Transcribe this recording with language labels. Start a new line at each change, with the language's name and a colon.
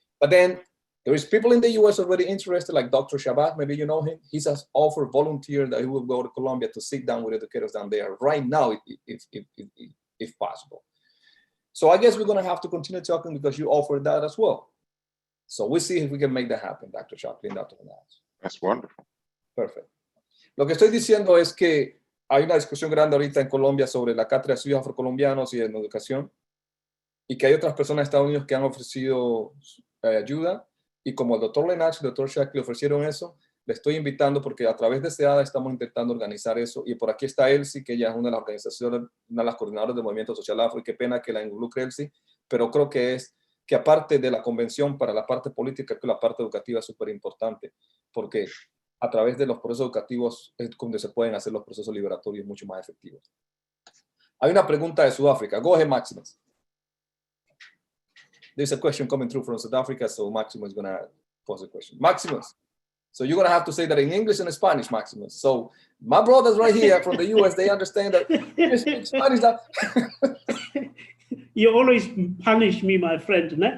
English: But then there is people in the US already interested, like Dr. Shabat, maybe you know him. He has offered volunteer that he will go to Colombia to sit down with educators down there right now, if possible. So I guess we're going to have to continue talking because you offered that as well. So we'll see if we can make that happen, Dr. Shockley and Dr. Leniles. That's wonderful. Perfect.
Spanish: Lo que estoy diciendo es que hay una discusión grande ahorita en Colombia sobre la cátedra de estudios afrocolombianos y en educación, y que hay otras personas de Estados Unidos que han ofrecido ayuda, y como el doctor Leniles y el doctor Shockley ofrecieron eso, le estoy invitando porque a través de CEADA estamos intentando organizar eso, y por aquí está Elsie, que ella es una de las organizaciones, una de las coordinadoras del Movimiento Social Afro, y qué pena que la involucre Elsie, pero creo que aparte de la convención para la parte política, que la parte educativa es súper importante, porque a través de los procesos educativos es donde se pueden hacer los procesos liberatorios mucho más efectivos. Hay una pregunta de Sudáfrica.
English: Go ahead, Maximus. There's a question coming through from South Africa, so Maximus is going to pose a question. Maximus, so you're going to have to say that in English and Spanish, Maximus. So my brothers right here from the US, they understand that you speak Spanish. You always punish me, my friend.